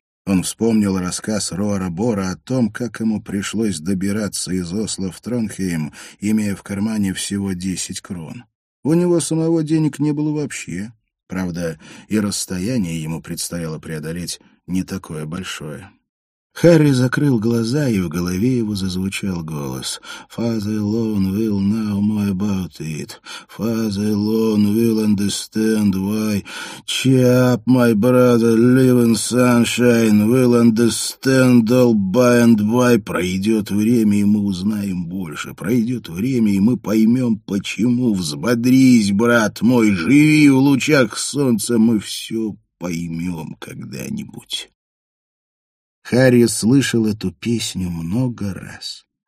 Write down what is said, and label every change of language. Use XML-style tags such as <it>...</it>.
<ru>Он вспомнил рассказ Роара Бора о том, как ему пришлось добираться из Осло в Тронхейм, имея в кармане всего 10 крон. У него самого денег не было вообще. Правда, и расстояние ему предстояло преодолеть не такое большое. Харри закрыл глаза, и в голове его зазвучал голос.</ru> <en>«Father alone will know more about it. Father alone will understand why. Cheer up, my brother, live in sunshine. Will understand all by and by.</en> <ru>Пройдет время, и мы узнаем больше. Пройдет время, и мы поймем, почему. Взбодрись, брат мой, живи в лучах солнца. Мы все поймем когда-нибудь». Харри слышал эту песню много раз.</ru>